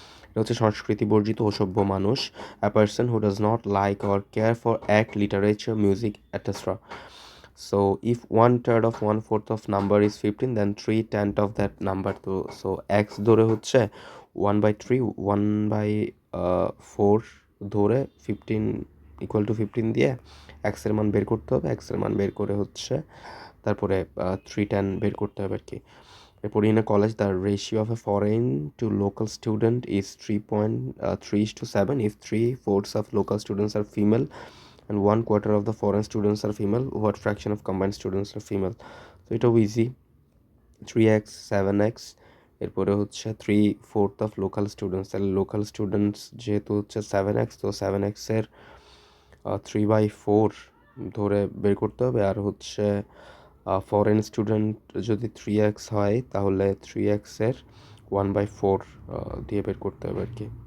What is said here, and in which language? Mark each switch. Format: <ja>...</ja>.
<bn>এটা হচ্ছে সংস্কৃতি বর্জিত অসভ্য মানুষ।</bn> <en>A person who does not like or care for art, literature, music, etcetera. So if 1/3 of 1/4 of number is 15, then 3/10 of that number.</en> <bn>তো</bn> <en>so x ধরে হচ্ছে 1/3, 1 by</en> <bn>4 ধরে 15 দিয়ে এক্সের মান বের করতে হবে। এক্সের মান বের করে হচ্ছে তারপরে 310 বের করতে হবে আর কি।</bn> <en>এরপর in a college the ratio of a foreign to local student is 3.3:7 if 3/4 of local students are female and 1/4 of the foreign students are female. What fraction of combined students are female?</en> <bn>তো এটাও easy, 3x 7x। এরপরে হচ্ছে 3/4 of local students, তাহলে local students যেহেতু হচ্ছে 7x, তো 7x এর 3/4 ধরে বের করতে হবে। আর হচ্ছে ফরেন স্টুডেন্ট যদি 3x হয় তাহলে 3x এর 1/4 দিয়ে বের করতে হবে আর কি।</bn>